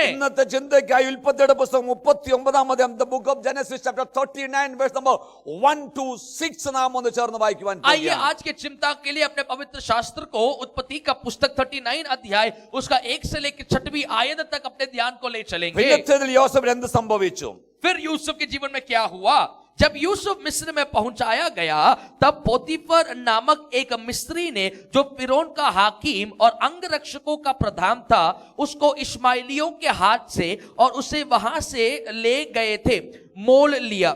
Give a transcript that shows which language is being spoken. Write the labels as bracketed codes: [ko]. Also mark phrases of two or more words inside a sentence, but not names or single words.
[ml] ഇന്നത്തെ ചിന്തയ്ക്കായി ഉൽപ്പത്തിയുടെ പുസ്തകം 39 [en] the book of Genesis chapter 39 verse number 1 to 6 [ml] നാം ഒന്ന് ചേർന്ന് വായിക്കുവാൻ [hi] आइए आज के चिंता के लिए अपने पवित्र शास्त्र को उत्पत्ति का पुस्तक 39 अध्याय अध्याय उसका 1 से लेकर 6वीं आयत तक अपने ध्यान को ले चलेंगे। [ml] പിന്നത്തേതിൽ യോസേഫിന് എന്ത് സംഭവിച്ചു? [hi] फिर यूसुफ के जीवन में क्या हुआ? जब यूसुफ मिस्र में पहुंचाया गया तब पोतीफर नामक एक मिस्री ने, जो फिरौन का हाकिम और अंगरक्षकों का प्रधान था, उसको इश्माइलियों के हाथ से और उसे वहां से ले गए थे, मोल लिया।